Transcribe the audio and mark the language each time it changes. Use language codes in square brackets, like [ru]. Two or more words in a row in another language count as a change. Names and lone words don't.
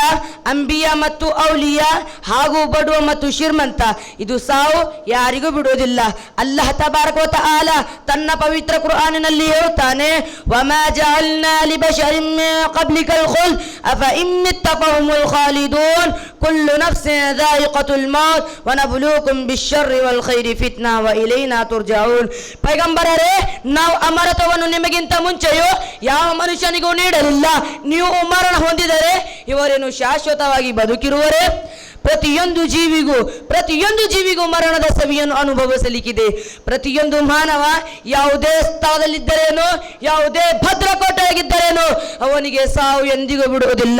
[kn] ಅಂಬಿಯ ಮತ್ತು ಔಲಿಯಾ ಹಾಗೂ ಬಡುವ ಮತ್ತು ಶ್ರೀಮಂತ, ಇದು ಸಾವು ಯಾರಿಗೂ ಬಿಡುವುದಿಲ್ಲ. [ar] الله تبارك وتعالى [kn] ತನ್ನ ಪವಿತ್ರ ಕುರ್ಆನಿನಲ್ಲಿ ಹೇಳುತ್ತಾನೆ, [ar] وما جعلنا لبشر من قبلك الخلد أفإن مت فهم الخالدون كل نفس ذائقة الموت ونبلوكم بالشر والخير فتنة وإلينا ترجعون. [kn] ಪೈಗಂಬರರೇ, ನಾವು ಅಮರತ್ವವನ್ನು ನಿಮಗಿಂತ ಮುಂಚೆಯೂ ಯಾವ ಮನುಷ್ಯನಿಗೂ ನೀಡಲಿಲ್ಲ. ನೀವು ಮರಣ ಹೊಂದಿದರೆ ಇವರೇನು ಶಾಶ್ವತವಾಗಿ ಬದುಕಿರುವರೇ? ಪ್ರತಿಯೊಂದು ಜೀವಿಗೂ ಮರಣದ ಸವಿಯನ್ನು ಅನುಭವಿಸಲಿಕ್ಕಿದೆ. ಪ್ರತಿಯೊಂದು ಮಾನವ ಯಾವುದೇ ಸ್ಥಳದಲ್ಲಿದ್ದರೇನೋ, ಯಾವುದೇ ಭದ್ರಕೋಟೆಯಾಗಿದ್ದರೇನೋ ಅವನಿಗೆ ಸಾವು ಎಂದಿಗೂ ಬಿಡುವುದಿಲ್ಲ.